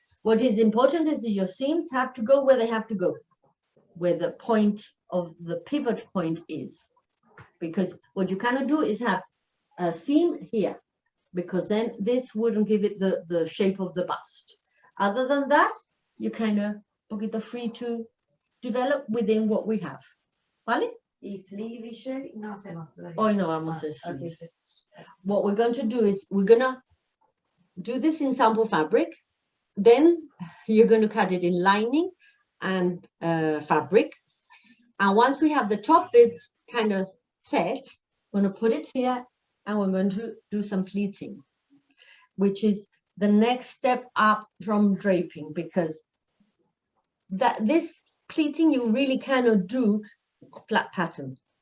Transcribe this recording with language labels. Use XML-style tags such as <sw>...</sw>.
<en>What is important is that your seams have to go where they have to go, where the point of the pivot point is. Because what you cannot do is have a seam here, because then this wouldn't give it the shape of the bust. Other than that, you kind of poquito free to develop within what we have.</en> <es>¿Vale? Y sleeve y shirt no hacemos todavía. Hoy no vamos a hacer</es> <en>Okay, sleeves. just- What we're going to do is we're going to do this in sample fabric. Then you're going to cut it in lining and fabric. And once we have the top bits kind of set, we're going to put it here and we're going to do some pleating, which is the next step up from draping, because this pleating you really cannot do flat pattern.</en>